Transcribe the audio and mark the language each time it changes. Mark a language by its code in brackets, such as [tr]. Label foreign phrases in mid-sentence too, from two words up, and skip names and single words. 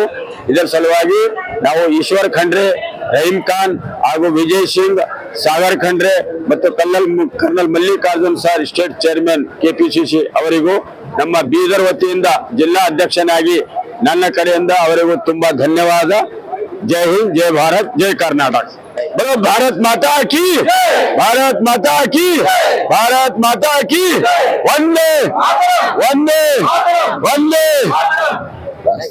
[kn] ಇದರ ಸಲುವಾಗಿ ನಾವು ಈಶ್ವರ್ ಖಂಡ್ರೆ, ರಹೀಂ ಖಾನ್ ಹಾಗೂ ವಿಜಯ್ ಸಿಂಗ್, ಸಾಗರ್ ಖಂಡ್ರೆ ಮತ್ತು ಕರ್ನಲ್ ಮಲ್ಲಿಕಾರ್ಜುನ್ ಸರ್, [en] state chairman [kn] ಕೆಪಿಸಿಸಿ ಅವರಿಗೂ ನಮ್ಮ ಬೀದರ್ ವತಿಯಿಂದ ಜಿಲ್ಲಾ ಅಧ್ಯಕ್ಷನಾಗಿ ನನ್ನ ಕಡೆಯಿಂದ ಅವರಿಗೂ ತುಂಬಾ ಧನ್ಯವಾದ. ಜೈ ಹಿಂದ್, ಜೈ ಭಾರತ್, ಜೈ ಕರ್ನಾಟಕ. [hi] बोलो भारत माता की, भारत माता की, भारत माता की, वंदे वंदे वंदे।